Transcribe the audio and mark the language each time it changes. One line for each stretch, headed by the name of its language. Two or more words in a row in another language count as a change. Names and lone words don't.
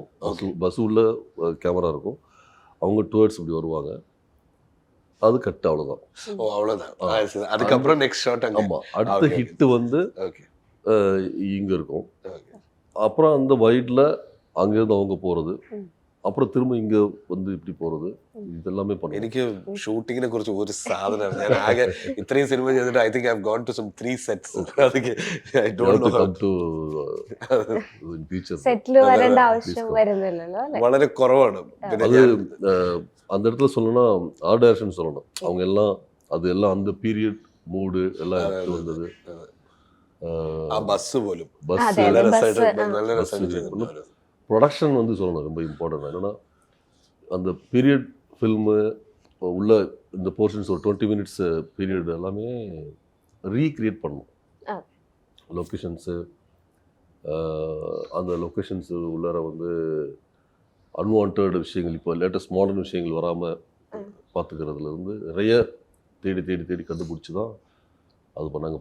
Tamil: பஸ் உள்ள கேமரா இருக்கும், அவங்க டுவர்ட்ஸ் இப்படி வருவாங்க, அது கட். அவ்வளோதான். ஓ அவ்வளோதான். அதுக்கப்புறம்
English: next shot.
Tamil: ஆமாம், அடுத்த ஹிட்டு வந்து இங்கே இருக்கும். அப்புறம் அந்த வைடில் அங்கேருந்து அவங்க போகிறது, அப்புறம் திரும்ப இங்கே வந்து இப்படி போகிறது இதெல்லாமே பண்ணுவோம்.
Malayalam: എനിക്ക് ഷൂട്ടിങ്ങിനെ കുറിച്ച് ഒരു സാധനം ഞാൻ ആകെ ഇത്രയും സിനിമ ചെയ്തിട്ട്
English: I think I have gone to some
Malayalam: 3 സെറ്റ്സ് അതൊക്കെ
English: I don't know come to in future.
Malayalam: സെറ്റിൽ വരേണ്ട ആവശ്യം വരുന്നില്ലല്ലോ അല്ലേ? വളരെ കുറവാണ്. പിന്നെ
Tamil: அது அந்த இடத்துல சொல்லணும்னா
English: art direction
Tamil: சொல்லணும். அவங்க எல்லாம் அது எல்லாம் அந்த
English: period mood
Tamil: எல்லாம் எடுத்து வந்தது.
Malayalam: ആ ബസ് പോലും பஸ் അതെ, നല്ല ബസ്, രസമായിട്ട് ആ. നല്ല രസമായിട്ട് ചെയ്തിട്ടുണ്ട്.
Tamil: ப்ரொடக்ஷன் வந்து சொல்லணும் ரொம்ப இம்பார்ட்டன்ட். என்னன்னா அந்த
English: period film
Tamil: உள்ள இந்த போர்ஷன்ஸ் ஒரு 20 மினிட்ஸ் பீரியட் எல்லாமே ரீக்ரியேட் பண்ணணும். ஆ. லொக்கேஷன்ஸு அந்த லொக்கேஷன்ஸு உள்ளார வந்து அன்வான்ட் விஷயங்கள் இப்போ
English: latest modern
Tamil: விஷயங்கள் வராமல் பார்த்துக்கிறதுலேருந்து நிறைய தேடி தேடி தேடி கண்டுபிடிச்சி தான் அது பண்ணாங்க.